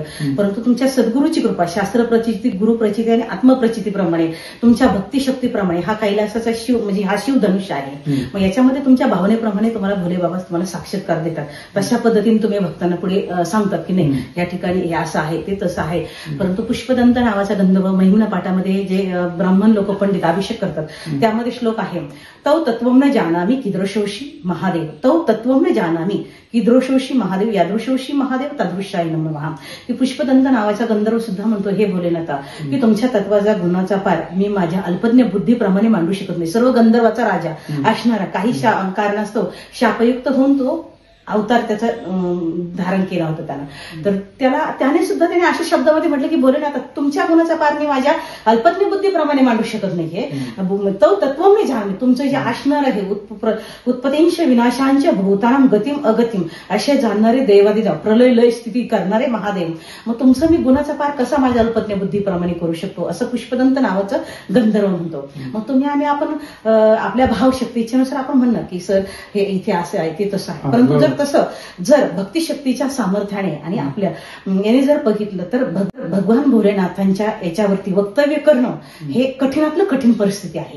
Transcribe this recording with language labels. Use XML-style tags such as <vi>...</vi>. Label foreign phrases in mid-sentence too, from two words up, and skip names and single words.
<mr>परंतु तुमच्या सद्गुरूची कृपा शास्त्र प्रचिती गुरु प्रचिती आणि आत्मप्रचितीप्रमाणे तुमच्या भक्तिशक्तीप्रमाणे हा कैलासाचा शिव म्हणजे हा शिवधनुष्य आहे. मग याच्यामध्ये तुमच्या भावनेप्रमाणे तुम्हाला भोले बाबा तुम्हाला साक्षात्कार देतात. तशा पद्धतीने तुम्ही भक्तांना पुढे सांगतात की नाही या ठिकाणी हे असं आहे ते तसं आहे. परंतु पुष्पदंत नावाचा गंधर्व महिम्न पाठामध्ये जे ब्राह्मण लोक पंडित अभिषेक करतात त्यामध्ये श्लोक आहे</mr> <sa>तौ तत्वं न जानामी कीदृशोशी महादेव तौ तत्वं न जानामी कीदृशोशी महादेव यादृशोशी महादेव तदृशाय नमः.</sa> <mr>की पुष्पदंत नावाचा गंधर्व सुद्धा म्हणतो हे भोलेनाथा की तुमच्या तत्वाचा गुणाचा पार मी माझ्या अल्पज्ञ बुद्धीप्रमाणे मांडू शकत नाही. सर्व गंधर्वाचा राजा असणारा काही कारणास्तव शापयुक्त होऊन तो अवतार त्याचा धारण केला होता त्याला. तर त्याने सुद्धा त्याने अशा शब्दामध्ये म्हटलं की भोलेनाथ तुमच्या गुणाचा पार मी माझ्या अल्पज्ञ बुद्धीप्रमाणे मांडू शकत नाहीये. तो तत्व मी जाण तुमचं जे असणार आहे उत्पत्तींश विनाशांच्या</mr> <sa>भूतानाम गतिम अगतिम</sa> <mr>असे जाणणारे देवादिदेव प्रलय लय स्थिती करणारे महादेव. मग तुमचं मी गुणाचा पार कसा माझ्या अल्पज्ञ बुद्धीप्रमाणे करू शकतो असं पुष्पदंत नावाचं गंधर्व म्हणतो. मग तुम्ही आपण आपल्या भावशक्ती इच्छेनुसार आपण म्हणणार की सर हे इथे असं आहे ते तसं आहे. परंतु तसं जर भक्तिशक्तीच्या सामर्थ्याने आणि आपल्या याने जर बघितलं तर भगवान भोलेनाथांच्या याच्यावरती वक्तव्य करणं हे कठीणातलं कठीण परिस्थिती आहे.</mr>